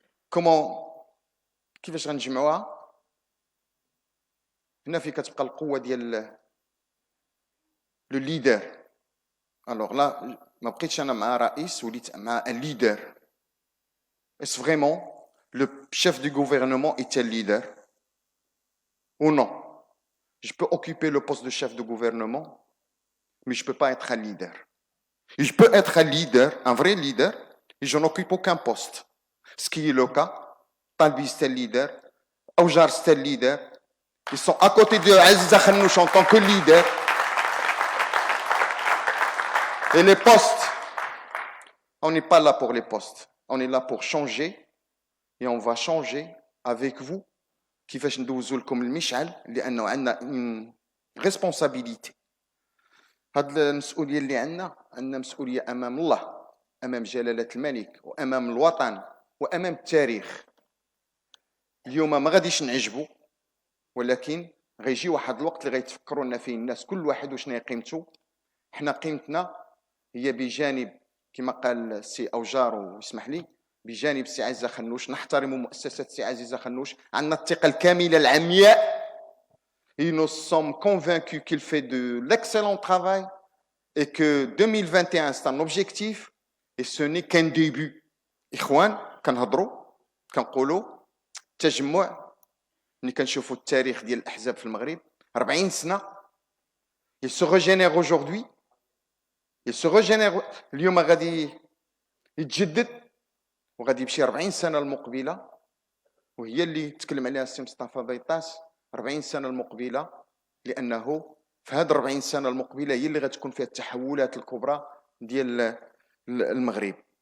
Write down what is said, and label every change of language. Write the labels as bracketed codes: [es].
[ar] كومون كيفاش غنجمعوها؟ هنا فين كتبقى القوه ديال لو ليدر. الوغ لا ما بقيتش انا مع رئيس، وليت مع ان ليدر. [fr] Est-ce vraiment le chef du gouvernement est un leader ou non? Je peux occuper le poste de chef de gouvernement, mais je ne peux pas être un leader. Et je peux être un leader, un vrai leader, et je n'occupe aucun poste. Ce qui est le cas, Talbi c'est un leader, Aujar c'est un leader, ils sont à côté de Aziza Khanouch en tant que leader. Et les postes, on n'est pas là pour les postes, on est là pour changer, et on va changer avec vous. [ar] كيفاش ندوزو لكم المشعل، لانه عندنا ريسبونسابيلتي. هاد المسؤوليه اللي عندنا مسؤوليه امام الله، امام جلاله الملك، وامام الوطن، وامام التاريخ. اليوم ما غاديش نعجبوا، ولكن غيجي واحد الوقت اللي غيتفكروا لنا فيه الناس كل واحد وشنو هي قيمته. حنا قيمتنا هي بجانب كما قال السي اوجار ويسمح لي، بجانب السي عزيزة خنوش، نحترم مؤسسة السي عزيزة خنوش، عندنا الثقة الكاملة العمياء. [fr] Et nous sommes convaincus qu'il fait de l'excellent travail et que 2021 c'est un objectif et ce n'est qu'un début. [ar] اخوان كنهضروا كنقولوا التجمع. ملي كنشوفوا التاريخ ديال الاحزاب في المغرب 40 سنه [fr] il se régénère aujourd'hui il se régénère [ar] اليوم غادي يتجدد وغادي يمشي 40 سنه المقبله، وهي اللي تكلم عليها السي مصطفى بيطاس 40 سنه المقبله، لانه في هاد 40 سنه المقبله هي اللي غتكون فيها التحولات الكبرى ديال المغرب.